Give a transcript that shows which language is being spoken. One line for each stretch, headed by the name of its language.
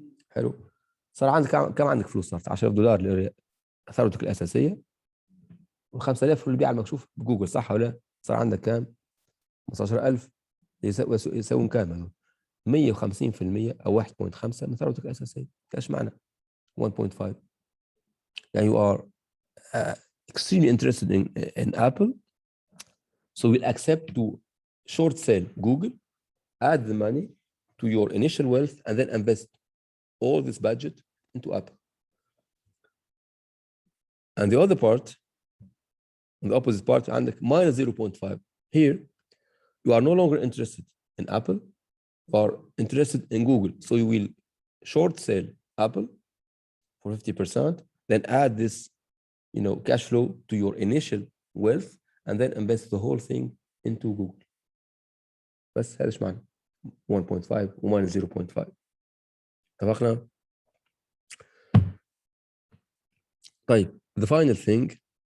Arabic: حلو، صار عندك كم عندك فلوس؟ صارت $10,000 ثروتك الاساسيه، و5,000 البيع على المكشوف بجوجل، صح ولا لا؟ صار عندك كام؟ 15,000 يساوون كام؟ 150% او 1.5 من ثروتك الاساسيه. ايش معنى 1.5؟ يعني
English: you are extremely interested in Apple, so we'll accept to short sell Google, add the money to your initial wealth and then invest all this budget into Apple. And the other part, the opposite part,
Arabic: عندك
English: minus 0.5. Here, you are no longer interested in Apple, you are interested in Google. So you will short sell Apple for 50%, then add this, cash flow to your initial wealth, and then invest the whole thing into Google.
Arabic: بس هذا ايش معنى 1.5 و minus 0.5. اتفقنا؟ طيب,
English: the final thing.